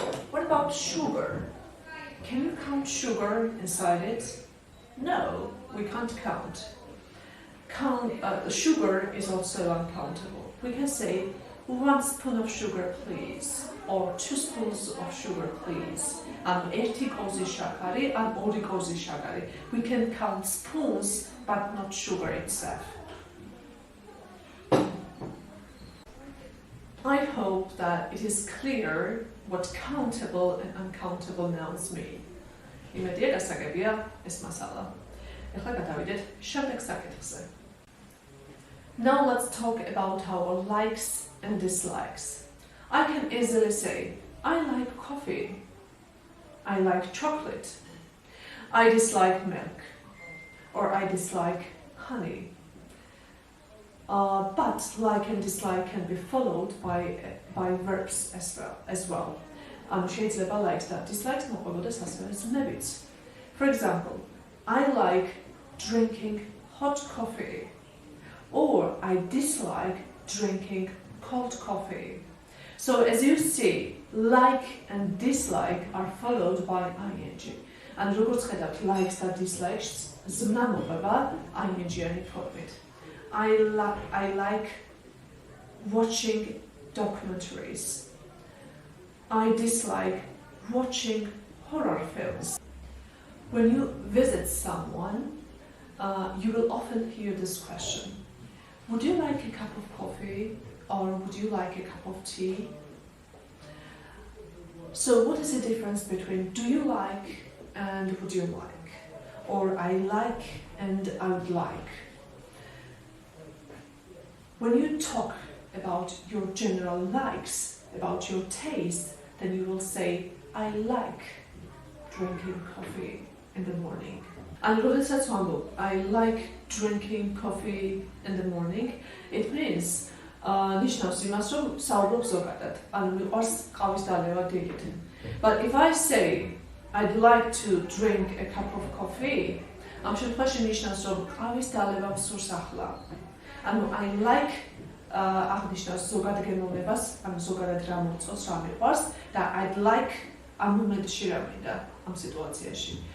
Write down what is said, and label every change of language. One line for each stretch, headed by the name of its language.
English: What about sugar? Can you count sugar inside it? No, we can't count. Sugar is also uncountable. We can say 1 spoon of sugar please, or 2 spoons of sugar please.
Georgian: 1 კოზი შაქარი, 2 კოზი შაქარი.
English: We can count spoons, but not sugar itself. I hope that it is clear what countable and uncountable nouns mean.
Georgian: იმედია გასაგებია ეს მასალა. ეხლა გადავიდეთ შემდეგ საკითხზე.
English: Now let's talk about our likes and dislikes. I can easily say, I like coffee. I like chocolate. I dislike milk. Or I dislike honey. but like and dislike can be followed by verbs as well.
Georgian: შეიძლება likes და dislikes მოყვებოდეს ასევე ზნებიც.
English: For example, I like drinking hot coffee, or I dislike drinking cold coffee. So as you see, like and dislike are followed by ing.
Georgian: And როგორც ხედავთ, likes და dislikes ზმნა მოყვება ing-იანი ფორმით.
English: I like watching documentaries. I dislike watching horror films. When you visit someone, you will often hear this question. Would you like a cup of coffee, or would you like a cup of tea? So what is the difference between do you like and would you like? Or I like and I would like? When you talk about your general likes, about your taste, then you will say, I like drinking coffee in the morning.
Georgian: And როდესაც ვამბობ,
English: I like drinking coffee in the morning, it means
Georgian: ნიშნავს იმას, რომ საუბრობ ზოგადად, ანუ მიყვარს ყავის დალევა დილით.
English: But if I say, I'd like to drink a cup of coffee,
Georgian: ამ შემთხვევაში ნიშნავს, რომ ყავის დალევა მსურს ახლა. ანუ I like აღნიშნავს ზოგად გემოვნებას, ანუ ზოგადად რა მოწონს, რა მიყვარს და I'd like ამ მომენტში რა მინდა ამ სიტუაციაში.